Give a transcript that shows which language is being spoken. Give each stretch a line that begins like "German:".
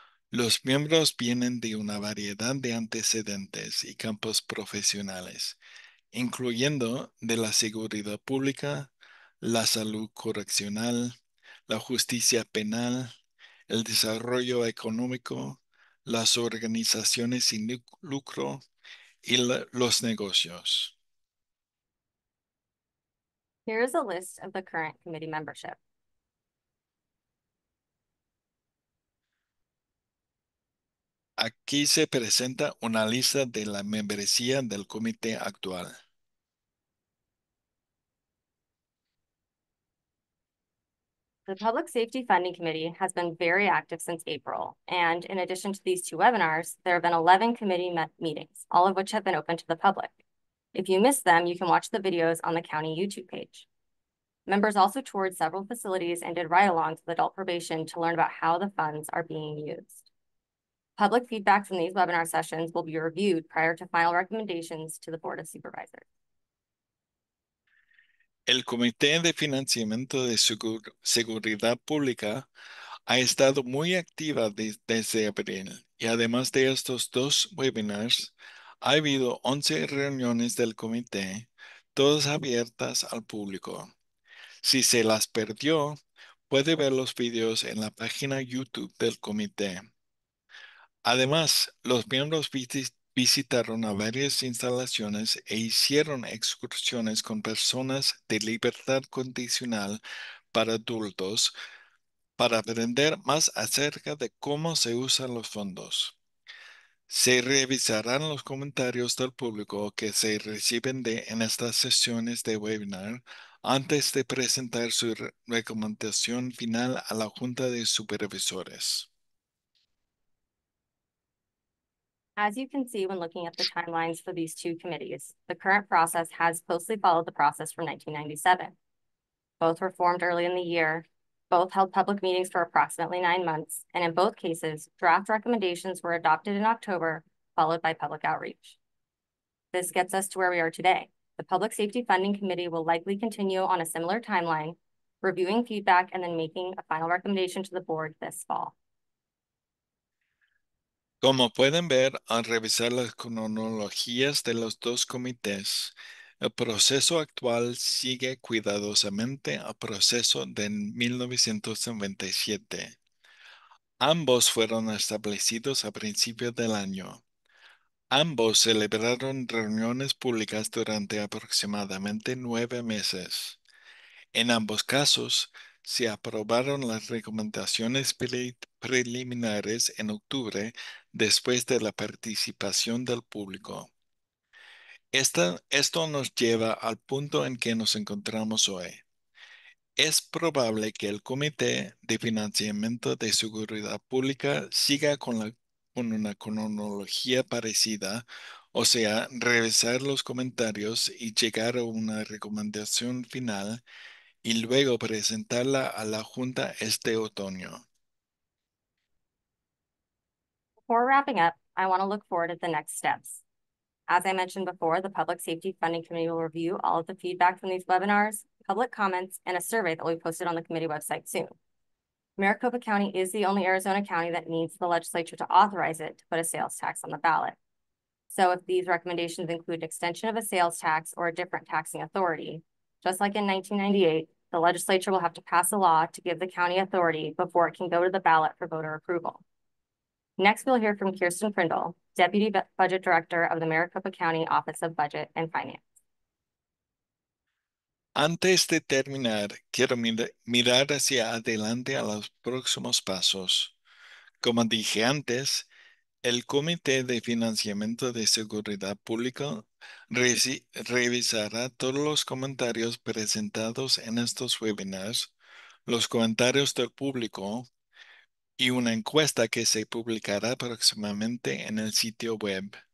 Spanish: Los miembros vienen de una variedad de antecedentes y campos profesionales, incluyendo de la seguridad pública, la salud correccional, la justicia penal, el desarrollo económico, las organizaciones sin lucro y los negocios.
English: Here is a list of the current committee membership.
Spanish: Aquí se presenta una lista de la membresía del comité actual.
English: The Public Safety Funding Committee has been very active since April, and in addition to these 2 webinars, there have been 11 committee meetings, all of which have been open to the public. If you missed them, you can watch the videos on the county YouTube page. Members also toured several facilities and did ride-alongs with adult probation to learn about how the funds are being used. Public feedback from these webinar sessions will be reviewed prior to final recommendations to the Board of Supervisors.
Spanish: El Comité de Financiamiento de Seguridad Pública ha estado muy activa desde abril y además de estos 2 webinars, ha habido 11 reuniones del comité, todas abiertas al público. Si se las perdió, puede ver los videos en la página YouTube del comité. Además, los miembros visitaron a varias instalaciones e hicieron excursiones con personas de libertad condicional para adultos para aprender más acerca de cómo se usan los fondos. Se revisarán los comentarios del público que se reciben en estas sesiones de webinar antes de presentar su recomendación final a la Junta de Supervisores.
English: As you can see when looking at the timelines for these two committees, the current process has closely followed the process from 1997. Both were formed early in the year, both held public meetings for approximately 9 months, and in both cases, draft recommendations were adopted in October, followed by public outreach. This gets us to where we are today. The Public Safety Funding Committee will likely continue on a similar timeline, reviewing feedback and then making a final recommendation to the board this fall.
Spanish: Como pueden ver al revisar las cronologías de los dos comités, el proceso actual sigue cuidadosamente al proceso de 1997. Ambos fueron establecidos a principios del año. Ambos celebraron reuniones públicas durante aproximadamente 9 meses. En ambos casos, se aprobaron las recomendaciones preliminares en octubre después de la participación del público. Esto nos lleva al punto en que nos encontramos hoy. Es probable que el Comité de Financiamiento de Seguridad Pública siga con una cronología parecida, o sea, revisar los comentarios y llegar a una recomendación final y luego presentarla a la Junta este otoño.
English: Before wrapping up, I want to look forward at the next steps. As I mentioned before, the Public Safety Funding Committee will review all of the feedback from these webinars, public comments, and a survey that will be posted on the committee website soon. Maricopa County is the only Arizona county that needs the legislature to authorize it to put a sales tax on the ballot. So if these recommendations include extension of a sales tax or a different taxing authority, just like in 1998, the legislature will have to pass a law to give the county authority before it can go to the ballot for voter approval. Next, we'll hear from Kirsten Prindle, Deputy Budget Director of the Maricopa County Office of Budget and Finance.
Spanish: Antes de terminar, quiero mirar hacia adelante a los próximos pasos. Como dije antes, el Comité de Financiamiento de Seguridad Pública revisará todos los comentarios presentados en estos webinars, los comentarios del público y una encuesta que se publicará próximamente en el sitio web.